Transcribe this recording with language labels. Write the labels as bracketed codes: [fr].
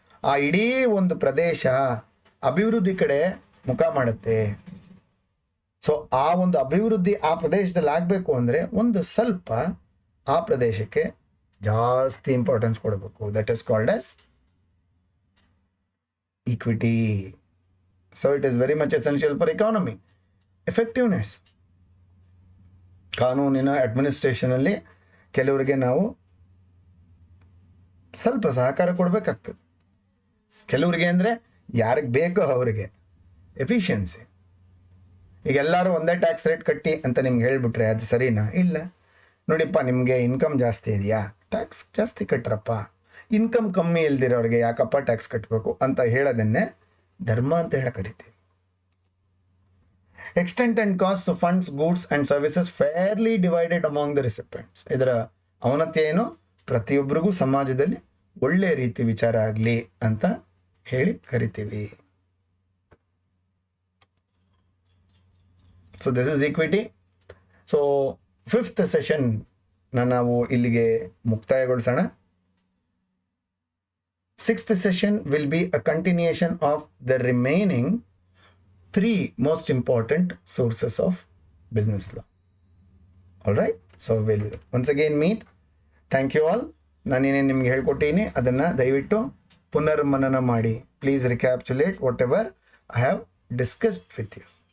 [kn] ಆ ಇಡೀ ಒಂದು ಪ್ರದೇಶ ಅಭಿವೃದ್ಧಿ ಕಡೆ ಮುಖ ಮಾಡುತ್ತೆ. ಸೊ ಆ ಒಂದು ಅಭಿವೃದ್ಧಿ ಆ ಪ್ರದೇಶದಲ್ಲಿ ಆಗಬೇಕು ಅಂದರೆ ಒಂದು ಸ್ವಲ್ಪ ಆ ಪ್ರದೇಶಕ್ಕೆ ಜಾಸ್ತಿ ಇಂಪಾರ್ಟೆನ್ಸ್ ಕೊಡಬೇಕು. [en] That is called as equity. So it is very much essential for economy. Effectiveness. [kn] ಕಾನೂನಿನ ಅಡ್ಮಿನಿಸ್ಟ್ರೇಷನ್ ಅಲ್ಲಿ ಕೆಲವರಿಗೆ ನಾವು ಸ್ವಲ್ಪ ಸಹಕಾರ ಕೊಡಬೇಕಾಗ್ತದೆ. ಕೆಲವರಿಗೆ ಅಂದರೆ ಯಾರಿಗೆ ಬೇಕೋ ಅವರಿಗೆ. ಎಫಿಷಿಯನ್ಸಿ. ಈಗ ಎಲ್ಲರೂ ಒಂದೇ ಟ್ಯಾಕ್ಸ್ ರೇಟ್ ಕಟ್ಟಿ ಅಂತ ನಿಮ್ಗೆ ಹೇಳ್ಬಿಟ್ರೆ ಅದು ಸರಿನಾ? ಇಲ್ಲ. ನೋಡಿಪ್ಪ, ನಿಮಗೆ ಇನ್ಕಮ್ ಜಾಸ್ತಿ ಇದೆಯಾ, ಟ್ಯಾಕ್ಸ್ ಜಾಸ್ತಿ ಕಟ್ರಪ್ಪ. ಇನ್ಕಮ್ ಕಮ್ಮಿ ಇಲ್ದಿರೋರಿಗೆ ಯಾಕಪ್ಪ ಟ್ಯಾಕ್ಸ್ ಕಟ್ಟಬೇಕು ಅಂತ ಹೇಳೋದನ್ನೇ ಧರ್ಮ ಅಂತ ಹೇಳಿ ಕರಿತೀವಿ. [en] Extent and cost of funds, goods and services fairly divided among the recipients. [kn] ಇದರ ಅವನತಿ ಏನು? ಪ್ರತಿಯೊಬ್ಬರಿಗೂ ಸಮಾಜದಲ್ಲಿ ಒಳ್ಳೆ ರೀತಿ ವಿಚಾರ ಆಗಲಿ ಅಂತ ಹೇಳಿ ಕರಿತೀವಿ. [en] So this is equity. [kn] So 5th session ನಾವು ಇಲ್ಲಿಗೆ ಮುಕ್ತಾಯಗೊಳಿಸೋಣ. [en] 6th session will be a continuation of the remaining 3 most important sources of business law. All right, so we'll once again meet. Thank you all. [kn] ನಾನೇನೇನು ನಿಮ್ಗೆ ಹೇಳ್ಕೊಟ್ಟೀನಿ ಅದನ್ನು ದಯವಿಟ್ಟು ಪುನರ್ಮನನ ಮಾಡಿ. [en] Please recapitulate whatever I have discussed with you.